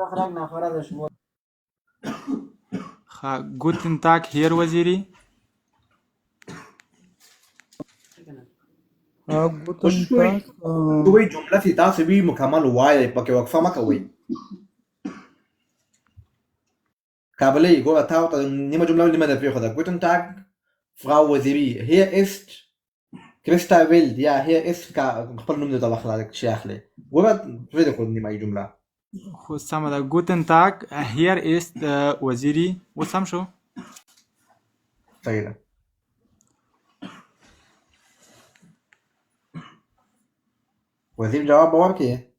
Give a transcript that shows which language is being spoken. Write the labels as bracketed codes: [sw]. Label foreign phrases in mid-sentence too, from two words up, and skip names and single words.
[de] ښه Guten Tag Herr Waziri Guten [ps] وشوي [de] Tag. [ps] دوی جمله چې تاسو وی مکمل وایي پکې وقفه مه کوئ. کابلی ګوره تا ورته نیمه جمله نیمه در پرېښوده. [de] Guten Tag, Frau Waziri. Hier ist Christa Wild. Ja, hier ist [ps] خپل نوم دې ته واخله چې اخلي. ګوره پرېږده خو نیمه جمله. خو سمه ده. [de] Guten Tag hier ist [ps] وزیری. اوس سم شو؟ صحیح ده. وزیر جواب به ورکړي.